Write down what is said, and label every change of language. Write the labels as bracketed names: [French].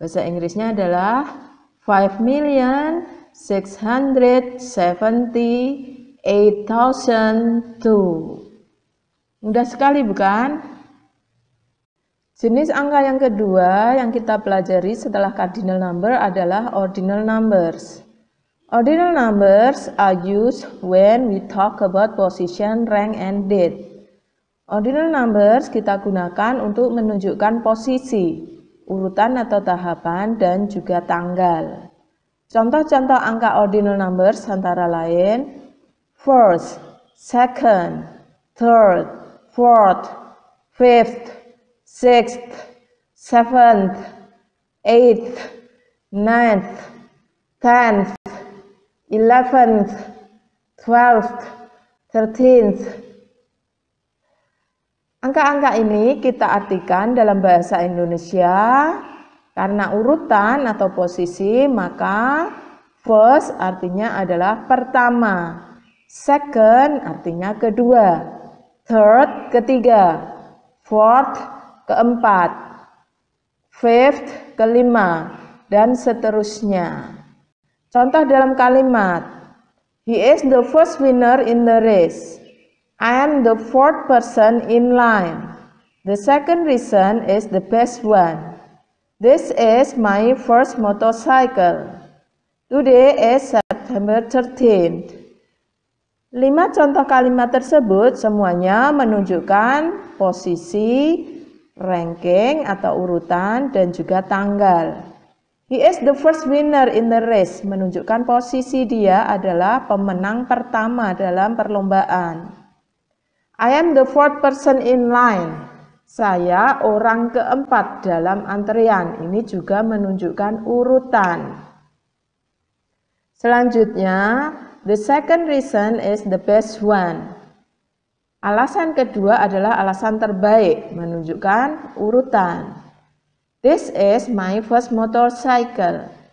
[Indonesian] Bahasa Inggrisnya adalah 5.678.002. Mudah sekali bukan? Jenis angka yang kedua yang kita pelajari setelah cardinal number adalah ordinal numbers. [English] Ordinal numbers are used when we talk about position, rank, and date. [Indonesian] Ordinal numbers kita gunakan untuk menunjukkan posisi, urutan atau tahapan, dan juga tanggal. Contoh-contoh angka ordinal numbers antara lain first, second, third, fourth, fifth, 6th, 7th, 8th, 9th, 10th, 11th, 12th, 13th. Angka-angka ini kita artikan dalam bahasa Indonesia karena urutan atau posisi, maka first artinya adalah pertama, second artinya kedua, third ketiga, fourth keempat, fifth kelima, dan seterusnya. Contoh dalam kalimat, [English] he is the first winner in the race. I am the fourth person in line. The second reason is the best one. This is my first motorcycle. Today is September 13th. [Indonesian] 5 contoh kalimat tersebut semuanya menunjukkan posisi, ranking atau urutan, dan juga tanggal. [English] He is the first winner in the race [Indonesian] menunjukkan posisi dia adalah pemenang pertama dalam perlombaan. [English] I am the fourth person in line. [Indonesian] Saya orang keempat dalam antrian. Ini juga menunjukkan urutan. [English] Selanjutnya, the second reason is the best one. Alasan kedua adalah alasan terbaik, menunjukkan urutan. This is my first motorcycle.